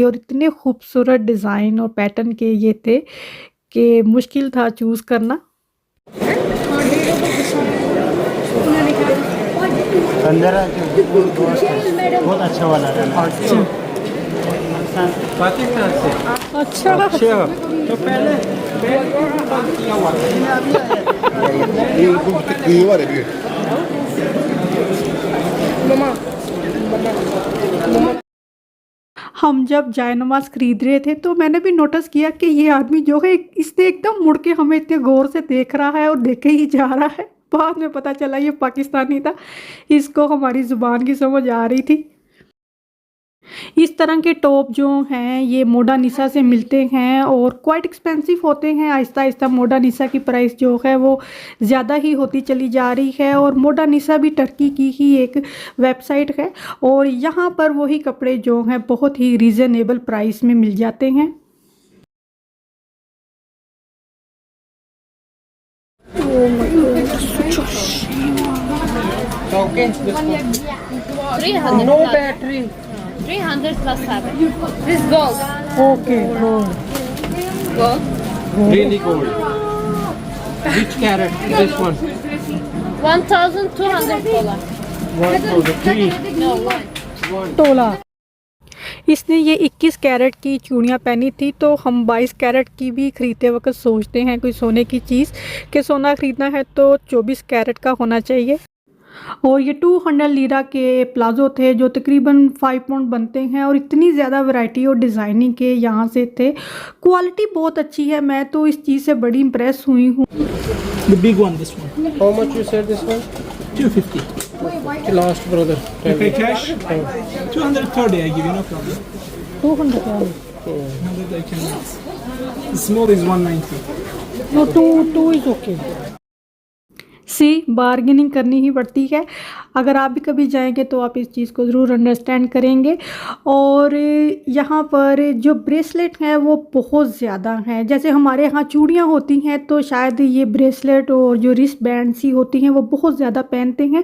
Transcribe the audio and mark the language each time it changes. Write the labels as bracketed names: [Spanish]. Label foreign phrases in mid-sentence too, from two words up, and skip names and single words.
[Hindi] और इतने खूबसूरत डिज़ाइन और पैटर्न के ये थे कि मुश्किल था चूज़ करना। बहुत अच्छा वाला पाकिस्तान से अच्छा तो पहले [Turkish] İyi var ya büyük. [Hindi] हम जब जायनमाज खरीद रहे थे तो मैंने भी नोटिस किया कि ये आदमी जो है इसने एकदम मुड़ के हमें इतने गौर से देख रहा है और देखे ही जा रहा है। बाद में पता चला ये पाकिस्तानी था, इसको हमारी ज़ुबान की समझ आ रही थी। इस तरह के टॉप जो हैं ये मोडानिसा से मिलते हैं और [English] quite expensive [Hindi] होते हैं। आहिस्ता आहिस्ता मोडानिसा की प्राइस जो है वो ज़्यादा ही होती चली जा रही है। और मोडानिसा भी टर्की की ही एक वेबसाइट है और यहाँ पर वही कपड़े जो हैं बहुत ही [English] reasonable price [Hindi] में मिल जाते हैं। [English] okay. 300. No battery. 300 plus 7. This gold. ओके Gold. Really gold. Which carat? This one. $1,200. 1,300. No, one. [Hindi] तोला। इसने ये 21 कैरेट की चूड़ियाँ पहनी थी तो हम 22 कैरेट की भी ख़रीदते वक्त सोचते हैं कोई सोने की चीज़ कि सोना ख़रीदना है तो 24 कैरेट का होना चाहिए। और ये 200 लीरा के प्लाज़ो थे जो तकरीबन 5 पाउंड बनते हैं और इतनी ज़्यादा वैरायटी और डिज़ाइनिंग के यहाँ से थे। क्वालिटी बहुत अच्छी है, मैं तो इस चीज़ से बड़ी इम्प्रेस हुई हूँ। [English] The big one, this one. How much you said this one? 250. Last brother. You pay cash? 230 I give you, no problem. 200 100 I can. The small is 190. no two is okay. [Hindi] सी बार्गेनिंग करनी ही पड़ती है। अगर आप भी कभी जाएंगे तो आप इस चीज़ को ज़रूर अंडरस्टैंड करेंगे। और यहाँ पर जो ब्रेसलेट हैं वो बहुत ज़्यादा हैं। जैसे हमारे यहाँ चूड़ियाँ होती हैं तो शायद ये ब्रेसलेट और जो [English] wrist band [Hindi] सी होती हैं वो बहुत ज़्यादा पहनते हैं।